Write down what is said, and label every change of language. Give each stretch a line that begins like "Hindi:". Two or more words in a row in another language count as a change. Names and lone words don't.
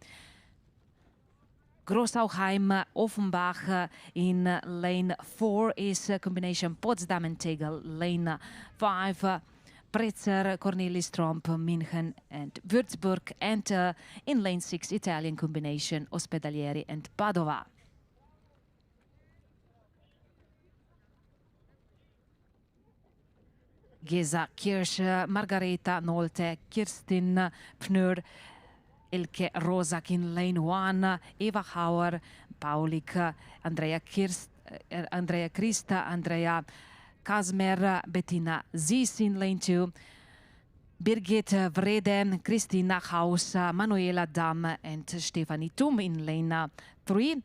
English: In lane 3, Grossauheim, Offenbach in lane 4 is combination Potsdam and Tegel. Lane 5, Pretzer, Cornelis Tromp, München and Würzburg. And in lane 6, Italian combination Ospedalieri and Padova. Gesa Kirsch, Margareta Nolte, Kirstin Pnur, Ilke Rosak in lane 1, Eva Hauer, Paulik, Andrea Krista, Andrea Kazmer, Bettina Zis in lane 2, Birgit Vrede, Christina Haus, Manuela Damm and Stefanie Thum in lane 3.